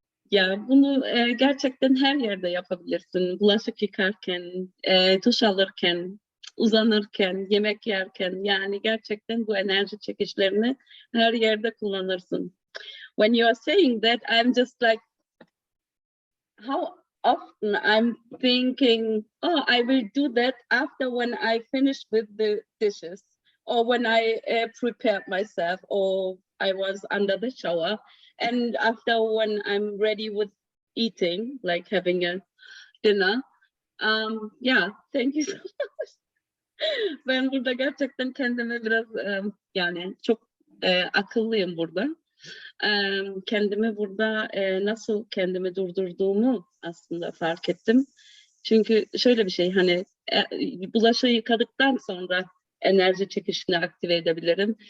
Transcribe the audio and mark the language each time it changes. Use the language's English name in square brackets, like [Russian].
[Turkish] Ya bunu gerçekten her yerde yapabilirsin. Bulaşık yıkarken, duş alırken, uzanırken, yemek yerken, yani gerçekten bu enerji çekişlerini her yerde kullanırsın. [English] When you are saying that, I'm just like, how often I'm thinking, oh, I will do that after when I finish with the dishes, or when I prepared myself, or I was under the shower, and after when I'm ready with eating, like having a dinner. Yeah, thank you so much. [Turkish] Ben burada gerçekten kendime biraz yani çok akıllıyım burada. Kendimi burada nasıl kendimi durdurduğumu aslında fark ettim. Çünkü şöyle bir şey, hani bulaşığı yıkadıktan sonra enerji çekişini aktive edebilirim.